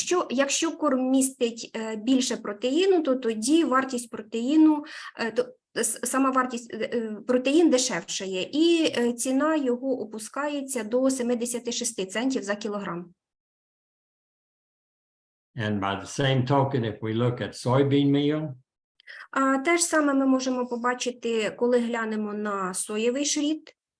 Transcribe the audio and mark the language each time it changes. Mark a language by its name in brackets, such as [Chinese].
[Ukrainian] Якщо корм містить більше протеїну, то тоді вартість протеїну, сама вартість протеїн дешевшає, і ціна його опускається до 76 центів за кілограм. [English] And by the same token, if we look at soybean meal, [Ukrainian] те ж саме ми можемо побачити, коли глянемо на соєвий шріт.